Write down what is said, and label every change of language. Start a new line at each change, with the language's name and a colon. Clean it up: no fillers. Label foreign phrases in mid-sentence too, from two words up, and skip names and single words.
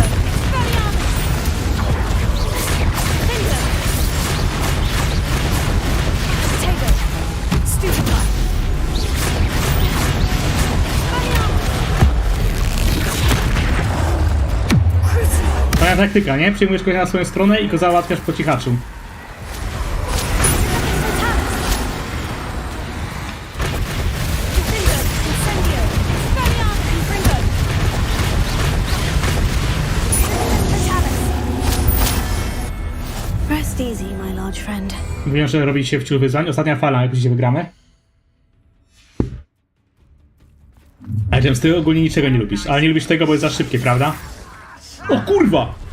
Latin: Expelliarmus! Finger! Potato! Stupefy! Expelliarmus! Crucio!
Polish: Moja taktyka, nie? Przyjmujesz kogoś na swoją stronę i go załatwiasz po cichaczu.
English: Rest easy, my large friend.
Polish: Mówiłem, że robi się wciul wyzwań. Ostatnia fala, jak dzisiaj wygramy. Ale James, ty ogólnie niczego nie lubisz. Ale nie lubisz tego, bo jest za szybkie, prawda? O kurwa!